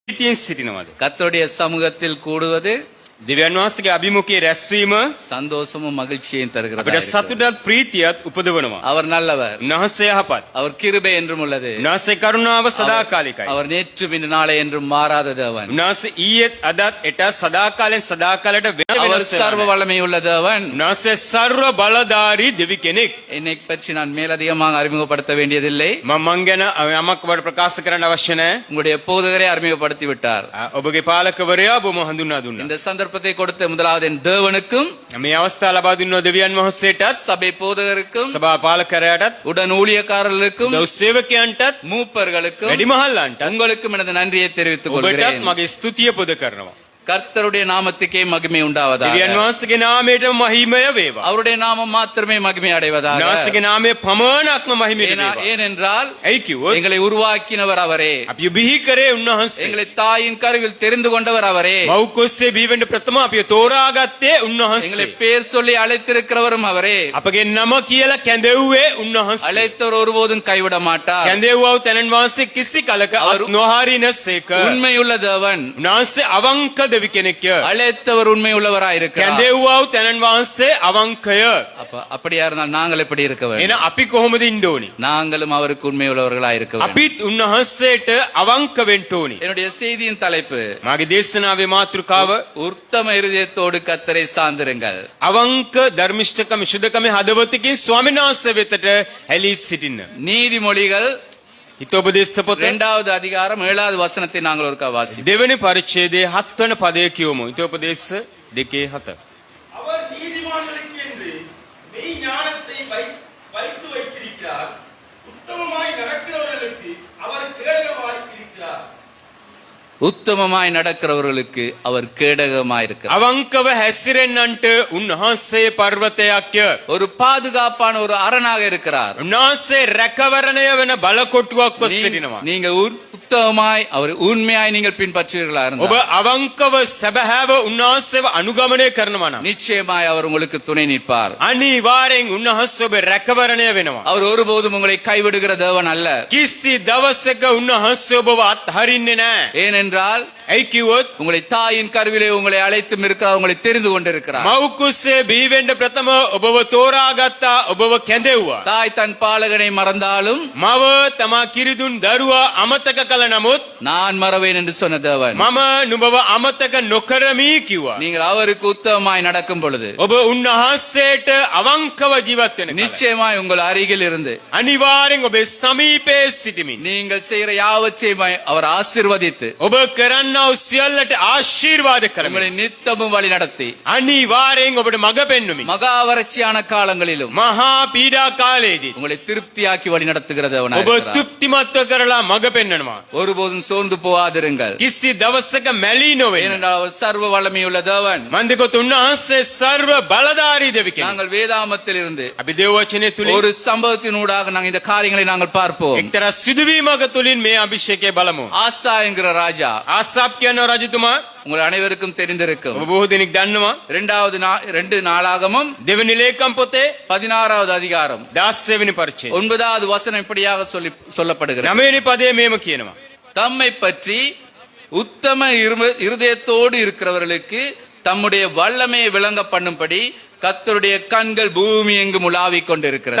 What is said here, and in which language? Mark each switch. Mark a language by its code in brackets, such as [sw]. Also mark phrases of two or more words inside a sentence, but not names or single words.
[si] ප්‍රීතියෙන් සිටිනවද? [ta] கர்த்தருடைய சமூகத்தில் கூடுவது [si] දෙවියන් වහන්සේගේ අභිමුඛයේ රැස්වීම [ta] சந்தோஷமும் மகிழ்ச்சியையும் தருகிறதா [si] අපිට සතුටත් ප්‍රීතියත් උපදවනවා. [ta] அவர் நல்லவர், [si] උන්වහන්සේ යහපත්. [ta] அவர் கிருபை என்றும் உள்ளது, [si] උන්වහන්සේ කරුණාව සදාකාලිකයි. [ta] அவர் நேற்று இன்று நாளை என்றும் மாறாத தேவன், [si] උන්වහන්සේ ඊයේත් අදත් එටත් සදාකාලෙන් සදාකාලයට [ta] அவர் [si] වෙනස් [ta] சர்வ வல்லமை உள்ள தேவன். [si] උන්වහන්සේ සර්ව බලධාරී දෙවි කෙනෙක්. [ta] என்னை பற்றி நான் மேலதிகமாக அறிமுகப்படுத்த வேண்டியதில்லை. [si] මං ගැන යමක් වඩ ප්‍රකාශ කරන්න අවශ්‍ය නැහැ. [ta] உங்களுடைய போதகரே அறிமுகப்படுத்தி விட்டார். [si] ඔබගේ පාලකවරයා ඔබම හඳුන්වා දුන්නා. [ta] இந்த சந்தர்ப்பத்தை கொடுத்த முதலாவது என் தேவனுக்கும், [si] මේ අවස්ථාව ලබා දුන්නෝ දෙවියන් වහන්සේටත්, [ta] சபை போதகருக்கும், [si] සභා පාලකරයාටත්, [ta] உடன் ஊழியக்காரர்களுக்கும், [si] දවස් සේවකයන්ටත්, [ta] மூப்பர்களுக்கும், [si] වැඩිමහල්ලන්ටත් [ta] உங்களுக்கும் எனது நன்றியை தெரிவித்துக் [si] ඔබටත් [ta] கொள்கிறேன். [si] මගේ ස්තුතිය පුද කරනවා. [ta] கர்த்தருடைய நாமத்துக்கே மகிமை உண்டாவதாக. [si] දෙවියන් වහන්සේගේ නාමයට මහිමය වේවා. [ta] அவருடைய நாமம் மாத்திரமே மகிமை அடைவதாக. [si] උන්වහන්සේගේ නාමය පමණක්ම මහිමයට වේවා. [ta] ஏனென்றால் [si] ඇයි කිව්වොත් [ta] எங்களை உருவாக்கினவர் அவரே, [si] අපි බිහි කරේ උන්වහන්සේ. [ta] எங்களை தாயின் கருவில் தெரிந்து கொண்டவர் அவரே, [si] මව් කුස්සේ බිහි වෙන්න ප්‍රථම අපි තෝරාගත්තේ [ta] எங்களை [si] උන්වහන්සේ. [ta] பேர் சொல்லி அழைத்திருக்கிறவரும் அவரே, [si] අපගේ නම කියලා කැඳෙව්වේ උන්වහන්සේ. [ta] அழைத்தவர் ஒருபோதும் கைவிட மாட்டார். [si] කැඳෙව්වව තැනන් වහන්සේ කිසි කලක නොහරිනසේක. [ta] உண்மையுள்ள தேவன், [si] උන්වහන්සේ අවංක දෙවි කෙනෙක්ය. [ta] அழைத்தவர் உண்மை உள்ளவராய் இருக்கிறார். [si] කැඳෙව්වව තැනන් වහන්සේ අවංකය. [ta] அப்படியா இருந்தால் நாங்கள் எப்படி இருக்க வேண்டும்? [si] එන අපි කොහොමද ඉන්න ඕනි? [ta] நாங்களும் அவருக்கு உண்மை உள்ளவர்களாய் இருக்க வேண்டும். [si] අපිත් උන්වහන්සේට අවංක වෙන්න ඕනි. [ta] என்னுடைய செய்தியின் தலைப்பு, [si] මාගේ දේශනාවේ මාතෘකාව [ta] உத்தம இருதயத்தோடு கர்த்தரை சார்ந்திருங்கள். [si] අවංක ධර්මිෂ්ඨකම සුද්ධකම හදවතකින් ස්වාමීන් වහන්සේ වෙතට හැලී සිටින්න. [ta] நீதிமொழிகள் [si] හිතෝපදේශ පොත [ta] 2வது அதிகாரம் 7வது வசனத்தை நாங்கள் ஒருக்கா வாசிப்போம். [si] දෙවෙනි පරිච්ඡේදයේ 7 වන පදය කියවමු. හිතෝපදේශ 2:7. [ta] அவர் நீதிமான்களுக்கென்று மெய் ஞானத்தை வைத்து வைத்திருக்கிறார். உத்தமமாய் நடக்கிறவர்களுக்கு அவர் கேடகமாய் இருக்கிறார். உத்தமமாய் நடக்கிறவர்களுக்கு அவர் கேடகமாய் இருக்கிறார். [si] අවංකව හැසිරෙන්නන්ට උන්වහන්සේ පර්වතයක්ය. [ta] ஒரு பாதுகாப்பான ஒரு அரணாக இருக்கிறார். [si] උන්වහන්සේ රැකවරණය වෙන බලකොටුවක්ව සිටිනවා. [ta] நீங்க உத்தமமாய் அவர் உண்மையாய் நீங்கள் பின்பற்றுவீர்களா [si] ඔබ [ta] இருந்தால் [si] අවංකව සැබෑව උන්වහන්සේව අනුගමනය කරනවා නම් [ta] நிச்சயமாய் அவர் உங்களுக்கு துணை நிற்பார். [si] අනිවාර්යෙන් උන්වහන්සේ ඔබ රැකවරණය වෙනවා. [ta] அவர் ஒருபோதும் உங்களை கைவிடுகிற தேவன் அல்ல. [si] කිසි දවසක උන්වහන්සේ ඔබව අත්හරින්නේ නැහැ. [ta] ஏனென்றால் [si] ඇයි කිව්වොත් [ta] உங்களை தாயின் கருவிலே உங்களை அழைத்தும் இருக்கிறார், உங்களை தெரிந்து கொண்டிருக்கிறார். [si] මව් කුස්සේ බිහි වෙන්න ප්‍රථම ඔබව තෝරාගත්තා, ඔබව කැඳෙව්වා. [ta] தாய் தன் பாலகனை மறந்தாலும் [si] මව තමා කිරිදුන් දරුවා අමතක කළ නමුත් [ta] நான் மறவேன் என்று சொன்ன தேவன், [si] මම නුඹව අමතක නොකරමි කිව්වා. [ta] நீங்கள் அவருக்கு உத்தமமாய் நடக்கும் பொழுது [si] ඔබ උන්වහන්සේට අවංකව ජීවත් වෙන කල [ta] நிச்சயமாய் உங்கள் அருகில் இருந்து [si] අනිවාර්යෙන් ඔබේ සමීපයේ සිටමින් [ta] நீங்கள் செய்கிற யாவற்றையும் அவர் ஆசீர்வதித்து [si] ඔබ කරන්නා වූ සියල්ලට ආශිර්වාද [ta] உங்களை [si] කරමින් [ta] நித்தமும் வழி நடத்தி [si] අනිවාර්යෙන් ඔබට මඟ පෙන්වමින් [ta] மகா வறட்சியான காலங்களிலும் [si] මහා පීඩා කාලයේදී [ta] உங்களை திருப்தியாக்கி வழி நடத்துகிற தேவனாய் [si] ඔබ [ta] இருக்கிறார். [si] තෘප්තිමත්ව කරලා මඟ පෙන්වනවා. [ta] ஒருபோதும் சோர்ந்து போகாதிருங்கள். [si] කිසි දවසක මැලී නොවෙන්න. [ta] ஏனென்றால் அவர் சர்வ வல்லமையுள்ள தேவன். [si] මන්දිකොත් උන්වහන්සේ සර්ව බලධාරී දෙවි කෙනෙක්. [ta] நாங்கள் வேதாமத்தில் இருந்து [si] අපි දේව වචනේ තුලින් [ta] ஒரு சம்பவத்தினூடாக நாங்கள் இந்த காரியங்களை நாங்கள் பார்ப்போம். [si] එක්තරා සිදුවීමක තුලින් මේ අභිෂේකය බලමු. [ta] ஆசா என்கிற ராஜா, [si] ආසාප් කියන රජතුමා [ta] உங்கள் அனைவருக்கும் தெரிந்திருக்கும். [si] ඔබ බොහෝ දෙනෙක් දන්නවා. [ta] 2 நாளாகமம் [si] දෙවෙනි ලේකම් පොතේ [ta] 16வது அதிகாரம் [si] 16 වෙනි පරිච්ඡේදය [ta] 9வது வசனம் இப்படியாக சொல்லப்படுகிறது. [si] 9 වෙනි පදයේ මේම කියනවා. [ta] தம்மை பற்றி உத்தம இருதயத்தோடு இருக்கிறவர்களுக்கு தம்முடைய வல்லமையை விளங்க பண்ணும்படி கர்த்தருடைய கண்கள் பூமி எங்கும் உலாவிக் கொண்டிருக்கிறது.